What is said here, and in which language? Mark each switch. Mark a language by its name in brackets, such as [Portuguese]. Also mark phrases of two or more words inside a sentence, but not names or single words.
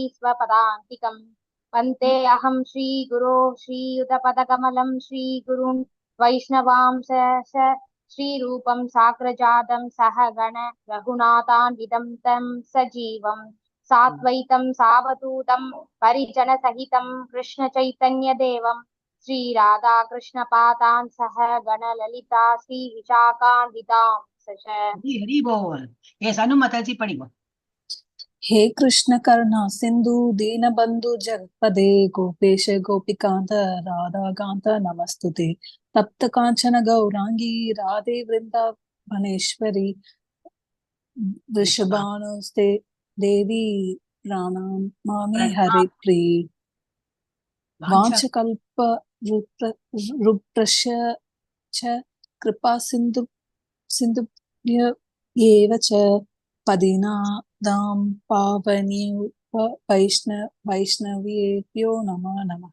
[Sanskrit] स्वपदान्तिकं वन्दे अहं श्री गुरो श्रीयुतपदकमलं श्री गुरून् वैष्णवांश श्रीरूपं साग्रजातं सहगण रघुनाथान्वितं तं सजीवं साद्वैतं सावधूतं परिजन सहितं कृष्ण चैतन्य देवं श्री राधा कृष्ण पादान सह गण ललिता श्री विशाखान्वितां सच। [Hindi] हरि बोल। यस, अनु माताजी पढ़िए। [Sanskrit] हे कृष्ण करुणा सिंधु दीन बंधु जगपदे गोपेश गोपिकांत राधा कांत नमस्तुते तप्त कांचन गौरांगी राधे वृंदावनेश्वरी वृषभानुस्ते देवी प्रणमामि हरे प्रिय वांछकल्प रुप्रश च कृपा सिंधु एव च पदिनादां पावनेभ्यो वैष्णवेभ्यो नमो नमः।